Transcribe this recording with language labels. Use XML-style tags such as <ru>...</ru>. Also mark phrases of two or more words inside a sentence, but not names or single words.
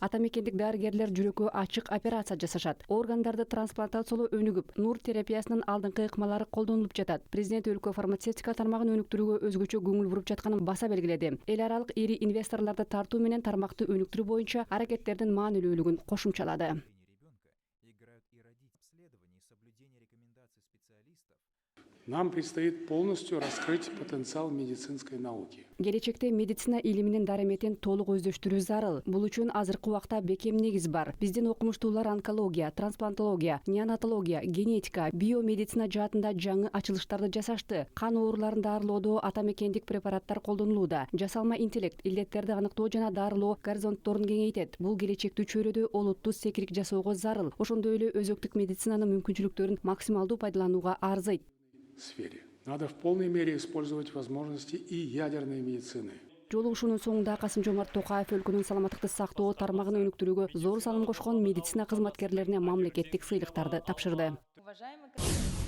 <ky>Атамекендик дарыгерлер жүрөккө ачык операция жасашат. Органдарды трансплантациялоо өнүгүп, нур терапиясынын алдыңкы ыкмалары колдонулуп жатат. Президент өлкө фармацевтика тармагын өнүктүрүүгө өзгөчө көңүл буруп жатканын баса белгиледи. Эл аралык ири инвесторлорду тартуу менен тармакты өнүктүрүү боюнча аракеттердин маанилүүлүгүн кошумчалады.</ky> <ru>Нам предстоит полностью раскрыть потенциал медицинской науки.</ru> <ky>Келечекте медицина илиминин дараметин толук өздөштүрүү зарыл. Бул үчүн азыркы убакта бекем негиз бар. Биздин окумуштуулар онкология, трансплантология, неонатология, генетика, биомедицина жаатында жаңы ачылыштарды жасашты. Кан ооруларын даарылоодо атамекендик препараттар колдонулууда. Жасалма интеллект, илдеттерди аныктоо жана даарылоо горизонтторун кеңейтет. Бул келечектүү чөйрөдө олуттуу секирик жасоого зарыл. Ошондой эле өзөктүк медицинанын мүмкүнчүлүктөрүн максималдуу пайдаланууга арзыйт.</ky> <ru>Сфере. Надо в полной мере использовать возможности и ядерной медицины.</ru> <ky>Жолугушуунун соңунда Касым-Жомарт Токаев өлкөнүн саламаттыкты сактоо тармагын өнүктүрүүгө зор салым кошкон медицина кызматкерлерине мамлекеттик сыйлыктарды тапшырды.</ky>